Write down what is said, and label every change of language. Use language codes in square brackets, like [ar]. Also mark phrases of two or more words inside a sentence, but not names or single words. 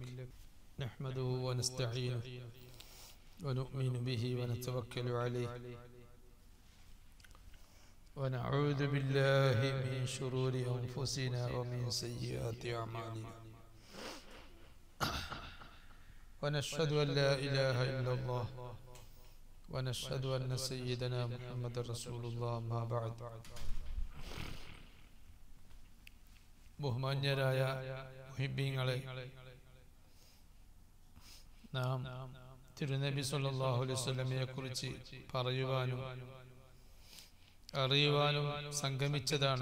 [ar] نحمده ونستعينه ونؤمن به ونتوكل عليه ونعوذ بالله من شرور أنفسنا ومن سيئات أعمالنا ونشهد أن لا إله إلا الله ونشهد أن سيدنا محمد رسول الله. ما بعد. [ml] ബഹുമാന്യരായ മുഹിബ്ബീങ്ങളെ, നാം തിരുനബി [ar] صلى الله عليه وسلم [ml] കുറിച്ച് പറയുവാനും അറിയുവാനും സംഗമിച്ചതാണ്.